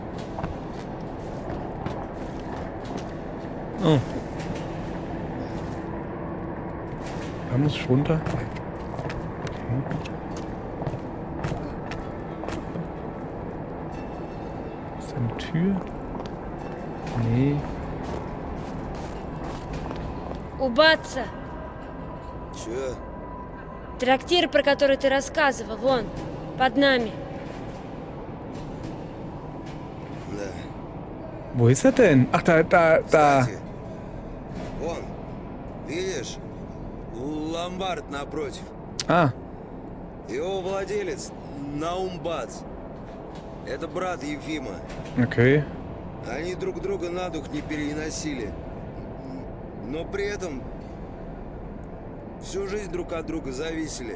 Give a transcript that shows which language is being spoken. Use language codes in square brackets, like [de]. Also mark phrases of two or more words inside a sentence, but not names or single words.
[de] Oh. Da muss ich runter. Okay. Ist da eine Tür? Nee. [ru] У Батца. Чё? Трактир, про который ты рассказывал, вон, под нами. Да. [de] Wo ist er denn? Ach, da. [ru] Кстати, вон, видишь? Ломбард напротив. Ah, Его владелец Наум Бац. Это брат Ефима. okay. Они друг друга на дух не переносили. Но при этом всю жизнь друг от друга зависели.